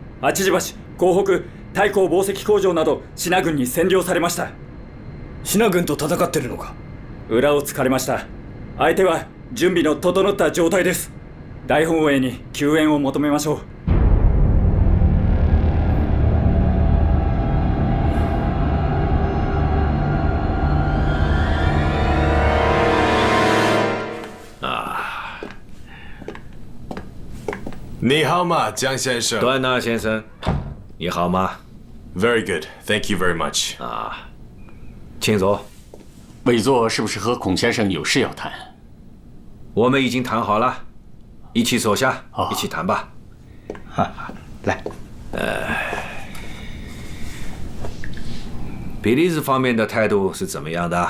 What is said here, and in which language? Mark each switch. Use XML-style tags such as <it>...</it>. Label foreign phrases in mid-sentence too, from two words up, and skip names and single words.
<ja>八字橋、港北、太閤紡績工場など支那軍に占領されました。支那軍と戦ってるのか？裏を突かれました。相手は準備の整った状態です。大本営に救援を求めましょう。</ja> <zh>你好吗，江先生？段纳先生，你好吗</zh> <en>？Very good, thank you very much.</en> <zh>啊，请坐。委座是不是和孔先生有事要谈？我们已经谈好了，一起坐下，一起谈吧。来，比利时方面的态度是怎么样的？</zh>